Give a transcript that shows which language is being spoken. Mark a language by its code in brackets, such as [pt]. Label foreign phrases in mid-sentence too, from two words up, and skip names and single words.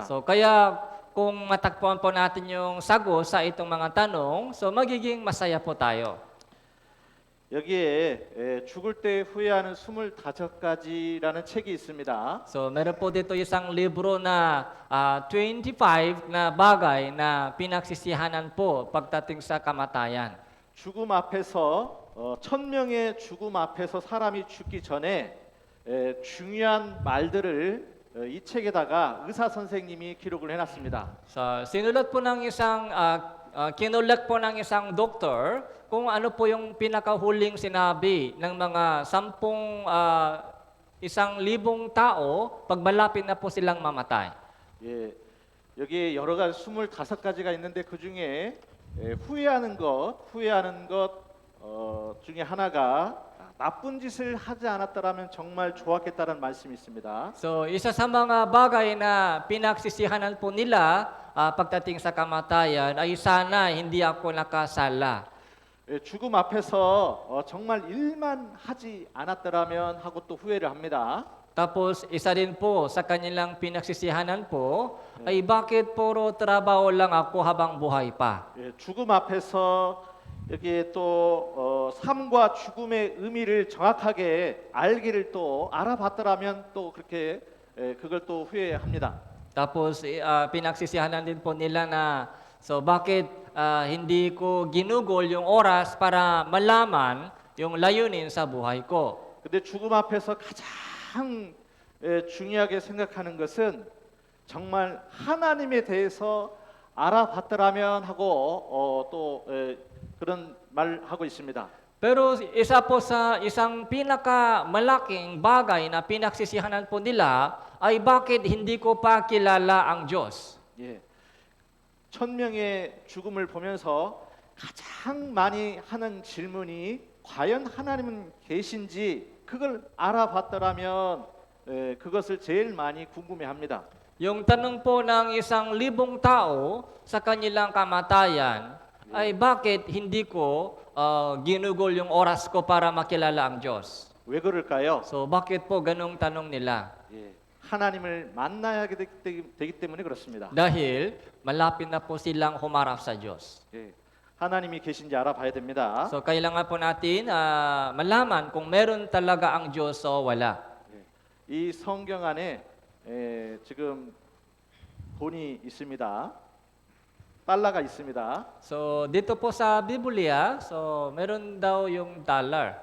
[tl] So kaya kung matagpuan po natin yung sagot sa itong mga tanong, so magiging masaya po tayo. [ko] 여기에 죽을 때 후회하는 25가지라는 책이 있습니다. [tl] So meron po dito isang libro na 25 na bagay na pinagsisihanan po pagdating sa kamatayan. [ko] 죽음 앞에서 1000명의 죽음 앞에서 사람이 죽기 전에 중요한 말들을 이 책에다가 의사 선생님이 기록을 해놨습니다. [tl] So sinulat po ng kinulat po ng isang doktor kung ano po yung pinakahuling sinabi ng mga 1,000 tao pag malapit na po silang mamatay. [ko] 여기 여러 가지 25가지가 있는데 그 중에 후회하는 것 중에 하나가 나쁜 짓을 하지 않았다라면 정말 좋았겠다는 말씀이 있습니다. [tl] So isa sa mga bagay na pinagsisihanan po nila pagdating sa kamatayan ay sana hindi ako nakasala. [ko] 죽음 앞에서 정말 일만 하지 않았더라면 하고 또 후회를 합니다. [tl] Tapos isa din po sa kanilang pinagsisihanan po ay bakit puro trabaho lang ako habang buhay pa. [ko] 죽음 앞에서 여기에 또 삶과 죽음의 의미를 정확하게 알기를 또 알아봤더라면 또 그렇게 그걸 또 후회합니다. [tl] Tapos pinagsisihanan din po nila na so bakit hindi ko ginugol yung oras para malaman yung layunin sa buhay ko. [ko] 근데 죽음 앞에서 가장 중요하게 생각하는 것은 정말 하나님에 대해서 알아봤더라면 하고 또 그런 말 하고 있습니다. [tl] Pero isa po sa isang pinakamalaking bagay na pinagsisihanan po nila ay bakit hindi ko pa kilala ang Diyos. [ko] 1000명의 죽음을 보면서 가장 많이 하는 질문이 과연 하나님은 계신지 그걸 알아봤더라면 그것을 제일 많이 궁금해합니다. [tl] Yung tanong po ng 1,000 tao sa kanilang kamatayan ay bakit hindi ko ginugol yung oras ko para makilala ang Diyos. [ko] 왜 그럴까요? [tl] So bakit po ganong tanong nila? [ko] 하나님을 만나야 되기 때문에 그렇습니다. [tl] Dahil malapit na po silang humarap sa Diyos. [ko] 하나님이 계신지 알아봐야 됩니다. [tl] So kailangan po natin malaman kung meron talaga ang Diyos o wala. [ko] 이 성경 안에 지금 돈이 있습니다. 달러가 있습니다. [tl] So dito po sa Biblia, so meron daw yung dollar.